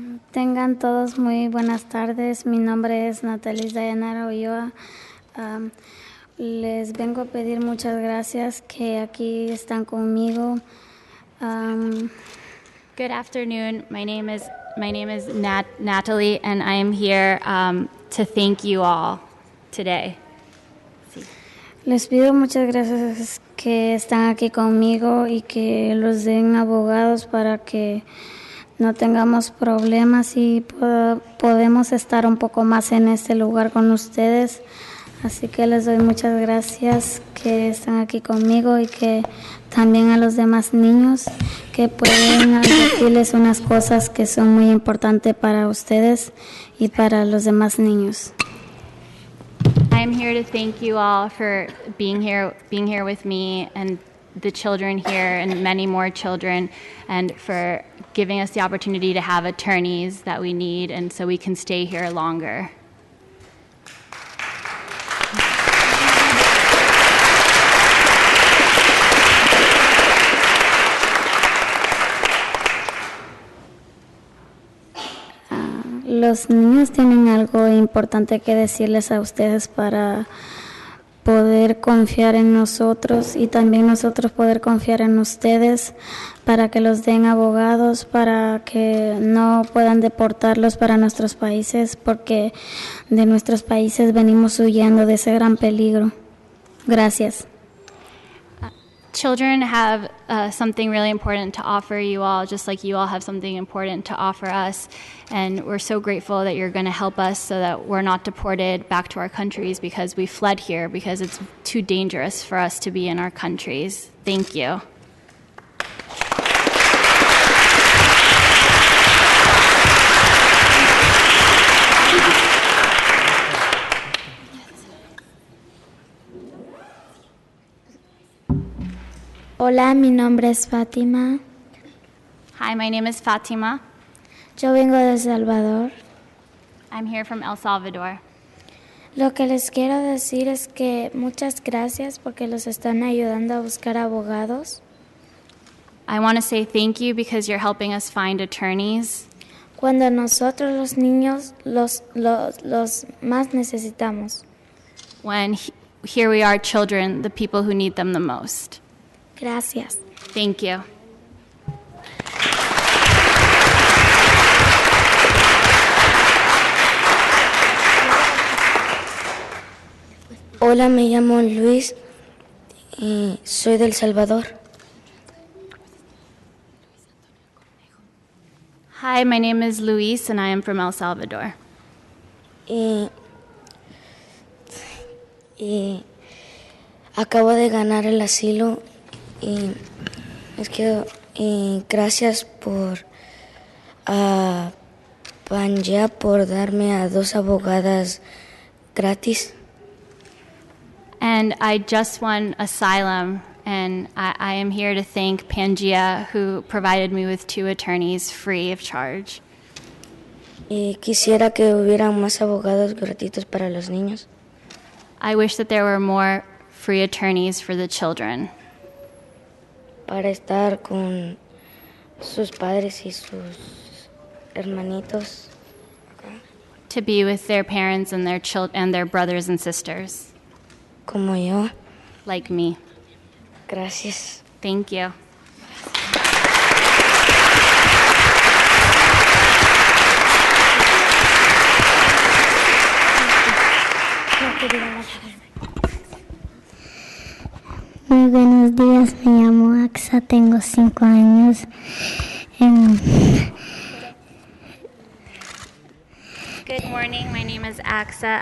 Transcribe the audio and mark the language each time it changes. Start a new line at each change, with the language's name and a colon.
Spanish: Tengan todos muy buenas tardes. Mi nombre es Natalie Dayanara Ulloa. Les vengo a pedir muchas gracias que aquí están conmigo.
English: Good afternoon. My name is Natalie, and I am here to thank you all today.
Spanish: Les pido muchas gracias que están aquí conmigo y que los den abogados para que no tengamos problemas y podemos estar un poco más en este lugar con ustedes. Así que les doy muchas gracias que están aquí conmigo y que también a los demás niños que pueden advertirles unas cosas que son muy importantes para ustedes y para los demás niños.
English: I am here to thank you all for being here with me and the children here and many more children, and for giving us the opportunity to have attorneys that we need and so we can stay here longer.
Spanish: Los niños tienen algo importante que decirles a ustedes para poder confiar en nosotros y también nosotros poder confiar en ustedes, para que los den abogados, para que no puedan deportarlos para nuestros países, porque de nuestros países venimos huyendo de ese gran peligro. Gracias.
English: Children have something really important to offer you all, just like you all have something important to offer us. And we're so grateful that you're going to help us so that we're not deported back to our countries because we fled here because it's too dangerous for us to be in our countries. Thank you.
Spanish: Hola, mi nombre es Fátima.
English: Hi, my name is Fatima.
Spanish: Yo vengo de El Salvador.
English: I'm here from El Salvador.
Spanish: Lo que les quiero decir es que muchas gracias porque los están ayudando a buscar abogados.
English: I want to say thank you because you're helping us find attorneys.
Spanish: Cuando nosotros los niños los más necesitamos.
English: When here we are, children, the people who need them the most.
Spanish: Gracias.
English: Thank you.
Spanish: Hola, me llamo Luis y soy del Salvador.
English: Hi, my name is Luis, and I am from El Salvador.
Spanish: Y acabo de ganar el asilo y gracias por a Panja por darme a 2 abogadas gratis.
English: And I just won asylum, and I am here to thank Pangea, who provided me with 2 attorneys free of charge.
Spanish: Y quisiera que hubieran más abogados gratuitos para los niños.
English: I wish that there were more free attorneys for the children.
Spanish: Para estar con sus padres y sus hermanitos.
English: To be with their parents and their brothers and sisters.
Spanish: Como yo.
English: Like me.
Spanish: Gracias.
English: Thank you.
Spanish: Muy buenos días, me llamo Axa, tengo 5 años.
English: Good morning, my name is Axa.